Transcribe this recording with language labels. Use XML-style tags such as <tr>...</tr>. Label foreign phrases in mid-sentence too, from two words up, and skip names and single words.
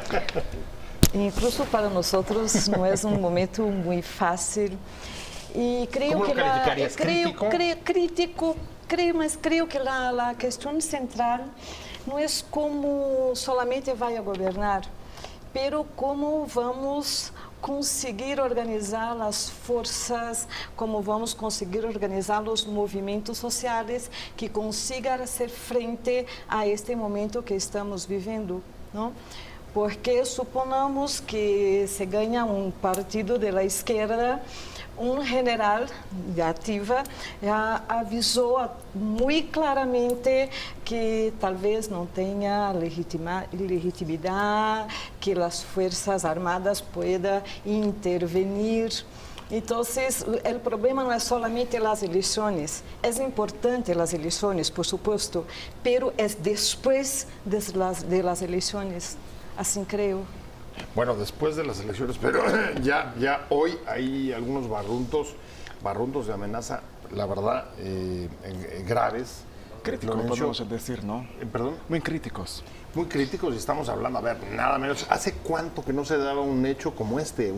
<es>Incluso para nosotros no es un momento muy fácil. Y creo ¿Cómo que lo calificarías?</es> <pt>crítico, mas</pt> <es>creo que la cuestión central no es cómo solamente va a gobernar,</es> <pt>pero cómo vamos conseguir organizar as forças, como vamos conseguir organizar os movimentos sociais que consigam fazer frente a este momento que estamos vivendo, não? Porque suponhamos que se ganha partido</pt> <es>de la</es> <pt>esquerda, general de ativa já avisou muito claramente que talvez não tenha legitimidade, que as forças armadas</pt> <es>puedan intervenir.</es> <pt>Então, o problema não é solamente as eleições. É importante as eleições,</pt> <es>por supuesto, pero</es> <pt>é depois</pt> <es>de las eleições.</es> <pt>Assim creio.</pt> <es>Bueno, después de las elecciones, pero ya hoy hay algunos barruntos de amenaza, la verdad, graves. Críticos, podemos decir, ¿no? ¿Perdón? Muy críticos. Muy críticos, y estamos hablando, a ver, nada menos. ¿Hace cuánto que no se daba un hecho como este?</es>